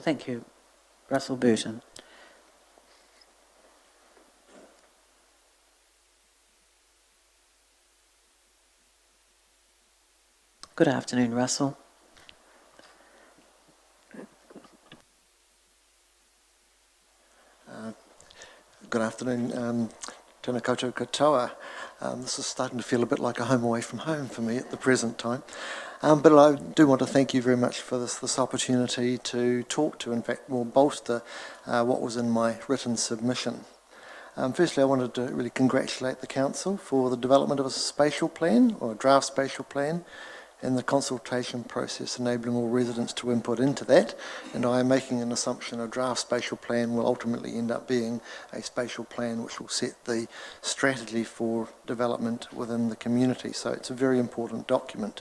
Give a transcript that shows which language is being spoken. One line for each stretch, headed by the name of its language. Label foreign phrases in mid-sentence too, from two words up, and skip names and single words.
English: Thank you, Russell Burton. Good afternoon, Russell. Good afternoon.
Māori: Tēnā koutou katoa.
English: This is starting to feel a bit like a home away from home for me at the present time. But I do want to thank you very much for this opportunity to talk to, in fact, more bolster what was in my written submission. Firstly, I wanted to really congratulate the Council for the development of a spatial plan, or a draft spatial plan, and the consultation process enabling all residents to input into that, and I am making an assumption a draft spatial plan will ultimately end up being a spatial plan which will set the strategy for development within the community, so it's a very important document.